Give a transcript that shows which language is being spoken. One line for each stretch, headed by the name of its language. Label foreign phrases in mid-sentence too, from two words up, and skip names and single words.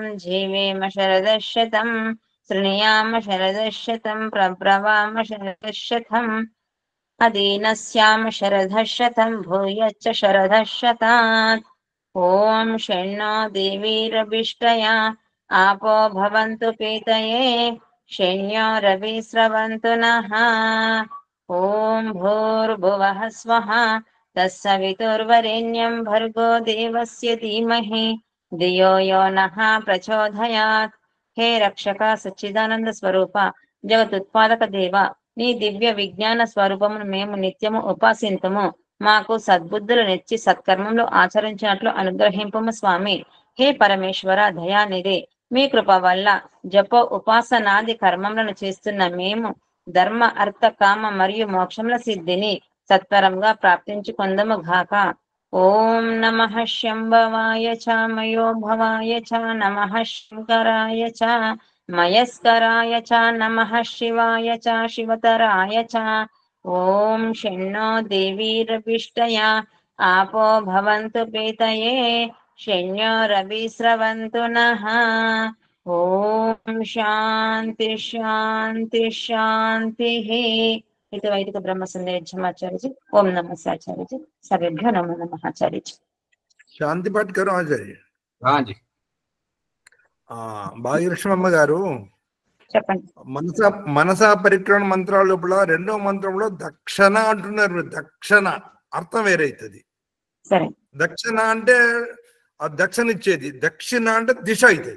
Sanskrit: जीवेम शरदः शतं शृणुयाम शरदः शतं प्रब्रवाम शरदः शतम् अदीनस्याम शरदः शतं भूयश्च शरदः शतात् ॐ षण्णो देवीरभिष्टया आपो भवन्तु पीतये षण्यो रविस्रवन्तु नः ॐ भूर्भुवः स्वः तत्सवितुर्वरेण्यं भर्गो देवस्य धीमहि धियो यो नः प्रचोदयात् हे रक्षक सच्चिदानंद
Telugu: స్వరూప జగదుత్పాదక దేవ నీ దివ్య విజ్ఞాన స్వరూపమును మేము నిత్యము ఉపాసింతుము మాకు సద్బుద్ధులు నెచ్చి సత్కర్మములు ఆచరించినట్లు అనుగ్రహింపము స్వామి హే పరమేశ్వర దయానిధి మీ కృప వల్ల జప ఉపాసనాది కర్మములను చేస్తున్న మేము ధర్మ అర్థ కామ మరియు మోక్షముల సిద్ధిని సత్వరంగా ప్రాప్తించుకొందము గాక
Sanskrit: ఓం నమః శంభవాయ చ మయోభవాయ చ నమః శంకరాయ చ మయస్కరాయ చ నమః శివాయ చ శివతరాయ చ ఓం షణ్ణో దేవీరభిష్టయా आपो भवन्तु पीतये शन्यो रविस्रवन्तु नः ओम शांति शांति शांतिः इति वैदिक ब्रह्म संदेशम
Hindi: आचार्य जी
Sanskrit: ओम नमः
Hindi: आचार्य जी
Sanskrit: सर्वेभ्यो नमो नमः
Hindi: आचार्य जी शांति पाठ करो आचार्य हाँ जी
Telugu: భాగ్యలక్ష్మమ్మ గారు చెప్పండి మనసా పరిక్రమణ మంత్రాల లోపల రెండో మంత్రంలో దక్షణ అంటున్నారు. దక్షణ అర్థం వేరైతుంది. సరే దక్షిణ అంటే ఆ దక్షిణ ఇచ్చేది, దక్షిణ అంటే దిశ అవుతుంది.